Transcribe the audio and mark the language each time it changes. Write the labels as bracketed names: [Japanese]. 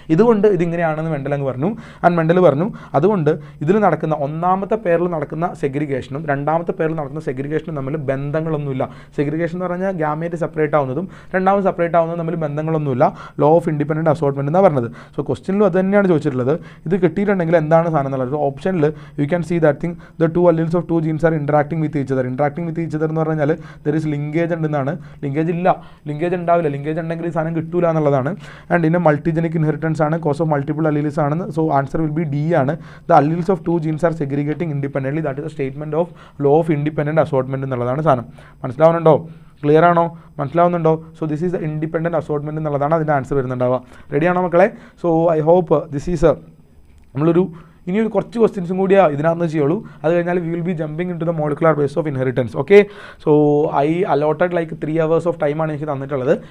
[Malayalam] ഇതുകൊണ്ട് ഇതിങ്ങനെയാണെന്ന് മെൻഡൽ അങ്ങ് പറഞ്ഞു. ആൻഡ് മെൻഡൽ പറഞ്ഞു അതുകൊണ്ട് ഇതിൽ നടക്കുന്ന ഒന്നാമത്തെ പേരിൽ നടക്കുന്ന സെഗ്രിഗേഷനും രണ്ടാമത്തെ പേരിൽ നടക്കുന്ന സെഗ്രിഗേഷനും തമ്മിൽ ബന്ധങ്ങളൊന്നുമില്ല. സെഗ്രിഗേഷൻ എന്ന് പറഞ്ഞാൽ ഗാമേറ്റ് സെപ്പറേറ്റ് ആവുന്നതും രണ്ടാമത് സെപ്പറേറ്റ് ആവുന്നതും തമ്മിൽ ബന്ധങ്ങളൊന്നുമില്ല. ലോ ഓഫ് ഇൻഡിപെൻഡൻറ്റ് അസോർട്ട്മെൻറ്റ് എന്നാണ് പറഞ്ഞത്. സോ ക്വസ്റ്റ്യനിലും അത് തന്നെയാണ് ചോദിച്ചിട്ടുള്ളത്. ഇത് കിട്ടിയിട്ടുണ്ടെങ്കിൽ എന്താണ് സാധനം എന്നുള്ളത്. ഓപ്ഷനിൽ [English] You can see that thing the 2 alleles of 2 genes are interacting with each other. [Malayalam] Interacting with each other എന്ന് പറഞ്ഞാൽ [English] there is linkage [Malayalam] ഉണ്ടെന്നാണ്. ലിങ്കേജ് ഇല്ല, ലിങ്കേജ് ഉണ്ടാവില്ല. ലിങ്കേജ് ഉണ്ടെങ്കിൽ ഈ സാധനം കിട്ടൂല എന്നുള്ളതാണ്. ആൻഡ് ഇതിൻ്റെ മൾട്ടിജനിക് ഇൻഹെറിറ്റൻസ് ആണ്, [English] cause of multiple alleles [Malayalam] ആണെന്ന്. So answer will be D ആണ്. [English] The alleles of 2 genes are segregating independently. That is a statement of law of independent assortment [Malayalam] എന്നുള്ളതാണ് സാധനം. മനസ്സിലാവുന്നുണ്ടോ? [English] Clear ആണോ? മനസ്സിലാവുന്നുണ്ടോ? So this is the [Malayalam] independent assortment എന്നുള്ളതാണ് അതിൻ്റെ answer വരുന്നുണ്ടാവുക. റെഡിയാണോ മക്കളെ? [English] so I hope this is [Malayalam] നമ്മളൊരു ഇനിയൊരു കുറച്ച് ക്വസ്റ്റ്യൻസും കൂടിയാണ് ഇതിനകത്ത് ചെയ്യുള്ളൂ. അത് കഴിഞ്ഞാൽ [English] We will be jumping into the molecular base of inheritance. Okay, so I allotted like 3 hours of ടൈമാണ് [Malayalam] എനിക്ക് തന്നിട്ടുള്ളത്.